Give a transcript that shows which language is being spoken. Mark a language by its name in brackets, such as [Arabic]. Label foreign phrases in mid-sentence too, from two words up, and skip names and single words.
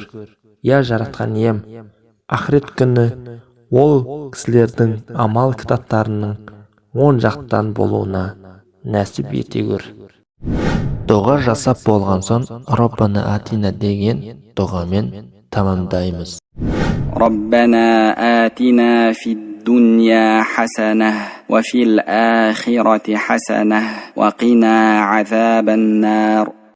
[Kazakh] Я жаратқан ием, ақырет күні ол кісілердің амал кітаптарының оң жақтан болуына нәсіп ете көр. Дұға жасап болған соң [Arabic] ربنا آتنا [Kazakh] деген дұғамен тамамдаймыз. [Arabic] ربنا آتنا في الدنيا حسنة وفي الآخرة حسنة وقنا عذاب النار